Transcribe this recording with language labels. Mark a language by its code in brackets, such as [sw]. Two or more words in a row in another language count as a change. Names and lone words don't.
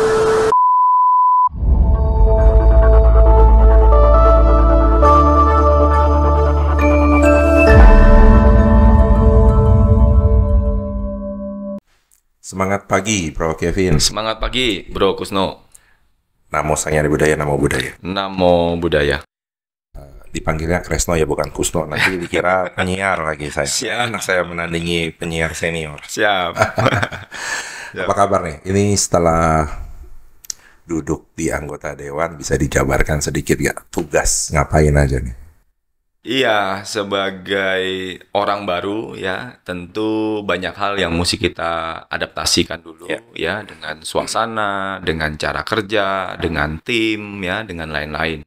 [id] Semangat pagi, Bro Kevin. semangat pagi, Bro Kusno. [pi] Namo Sang Hyang Budaya, Namo Buddhaya. Namo Buddhaya. [id] Dipanggilnya Kresno ya, bukan Kusno. Nanti dikira penyiar lagi saya. Siap. Anak saya menandingi penyiar senior. Siap. Apa kabar nih? Ini setelah duduk di anggota dewan, bisa dijabarkan sedikit gak? Tugas ngapain aja nih? Iya, sebagai orang baru ya, tentu banyak hal yang mesti kita adaptasikan dulu ya, dengan suasana, dengan cara kerja, dengan tim ya, dengan lain-lain.